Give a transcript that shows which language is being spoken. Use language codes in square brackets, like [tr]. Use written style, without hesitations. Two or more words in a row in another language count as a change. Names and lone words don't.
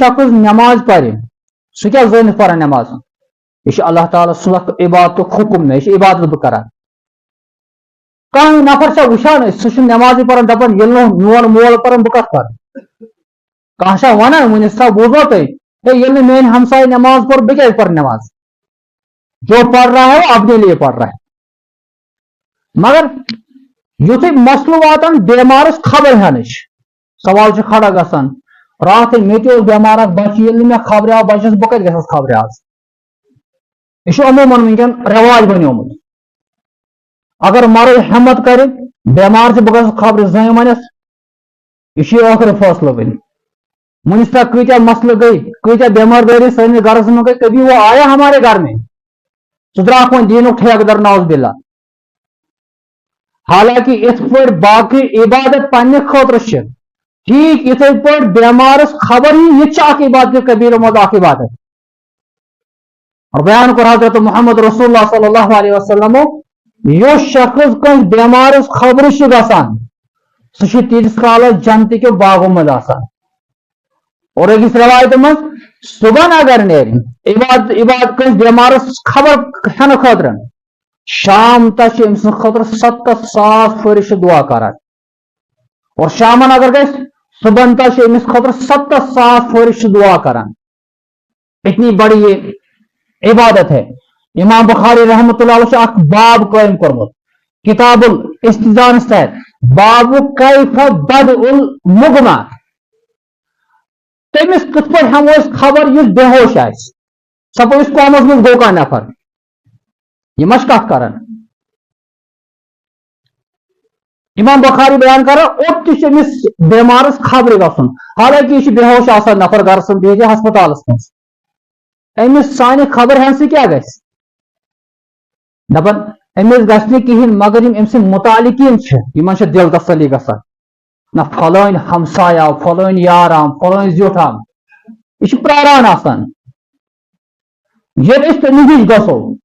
[ks] شخص نٮ۪ماز پرِ سُہ کیٛاہ زٲنِتھ پران نٮ۪ماز یہِ چھُ [ar] اللہ تعالیٰ [ks] سُنٛد اکھ عبادتُک حُکُم مےٚ یہِ چھِ عبادت بہٕ کران کانٛہہ نفر چھا وٕچھان أسۍ سُہ چھُ نٮ۪مازٕے پران دپان ییٚلہِ نہٕ میون مول پران بہٕ کتھ پرٕ کانٛہہ چھا ونان وُنِس تام بوٗزوا تُہۍ ہے ییٚلہِ نہٕ میٲنۍ ہمساے نٮ۪ماز پوٚر بہٕ کیٛازِ پرٕ نٮ۪ماز [ur] جو پڑھ رہا ہے وہ اپنے لیے پڑھ رہا ہے مگر [ks] یُتھُے مسلہٕ واتان بیمارس خبر ہٮ۪نٕچ سوال چھُ کھڑا گژھان راتھٕے مےٚ تہِ اوس بیمار اکھ بچہِ ییٚلہِ نہٕ مےٚ خبرِ آو بچس بہٕ کتہِ گژھس خبرِ آز یہِ چھُ عموٗمن وٕنکیٚن رٮ۪واج بنیومُت اگر مرد ہٮ۪مت کرِ بیمار چھُ بہٕ گژھس خبرِ زٔنۍ ونٮ۪س یہ ٲخر فٲصلہٕ وۄنۍ وٕنِس تک کۭتیاہ مسلہٕ گٔے کۭتیاہ بیمار دٲری سٲنِس گرس منٛز گٔے [ur] کبھی وہ آیا ہمارے گھر میں [ks] سُہ درٛاکھ وۄنۍ دیٖنُک ٹھیکہٕ [ar] نعوذ باللہ [ks] حالانکہ یِتھ پٲٹھۍ باقٕے عبادت پننہِ خٲطرٕ چھِ ٹھیٖک یِتھٕے پٲٹھۍ بیمارس خبر یی یہِ تہِ چھِ اکھ عبادت کبیٖرو منٛز اکھ عبادت اور بیان کوٚر حضرت محمد [ar] رسول اللہ صلی اللہ علیہ وسلم [ks] یُس شخص کٲنٛسہِ بیمارس خبرٕ چھِ گژھان سُہ چھُ تیٖتِس کالس جنتٕکیو باغو منٛز آسان اور أکِس رٮ۪وایتہِ منٛز صبحن اگر نیرِ عبادت کٲنٛسہِ بیمارس خبر ہٮ۪نہٕ خٲطرٕ شام تام چھِ أمۍ سٕنٛدِ خٲطرٕ 70,000 فرشتہٕ دعا کران اور شامن اگر گژھِ صبحن تام چھِ أمِس خٲطرٕ 70,000 فرشتہٕ دعا کران [ur] اتنی بڑی یہ عبادت ہے [ks] امام بخاری [ar] رحمۃ اللہ علیہ [ks] اکھ باب قائم کوٚرمُت کتاب الاستئذانس تحت [ar] باب کیف بدء المغمہ [ks] تٔمِس کِتھ پٲٹھۍ ہٮ۪مو أسۍ خبر یُس بے ہوش آسہِ سپوز قومس منٛز گوٚو کانٛہہ نفر یہِ ما چھِ کتھ کران امام بخاری بیان کران اوٚت تہِ چھُ أمِس بیمارس خبرِ گژھُن حالانکہ یہِ چھُ بے ہوش آسان نفر گرس منٛز بِہِتھ یا ہسپتالس منٛز أمِس سانہِ خبر ہٮ۪نہٕ سۭتۍ کیٛاہ گژھِ دپان أمِس گژھِ نہٕ کِہینۍ مگر یِم أمۍ سٕنٛدۍ مُتعلقیٖن چھِ یِمن چھِ دِل تسلی گژھان نہ فلٲنۍ ہمساے آو فلٲنۍ یار آو فلٲنۍ زیُٹھ آو یہِ چھُ پراران آسان ییٚلہِ أسۍ تٔمِس نِش گژھو